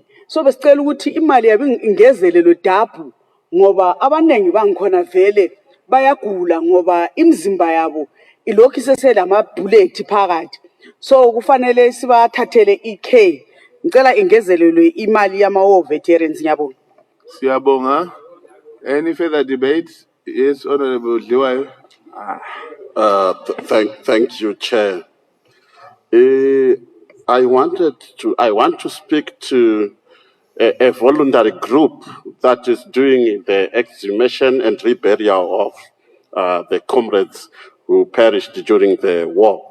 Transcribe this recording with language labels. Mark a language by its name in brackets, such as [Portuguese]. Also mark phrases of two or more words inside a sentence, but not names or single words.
[North Ndebele] So besicela ukuthi imali yabe ingezelelo dabu ngoba abanengi bangikhona vele bayagula ngoba imizimba yabo ilokhu iseselama bullet phakathi. So kufanele sibathathele i-care. Ngicela ingezelelwe imali yama- [English] war veterans. [North Ndebele] Ngiyabonga. Siyabonga. [English] Any further debate? Yes, Honorable Dliwayo. Thank you, Chair. I want to speak to a voluntary group that is doing the exhumation and reburial of the comrades who perished during the war.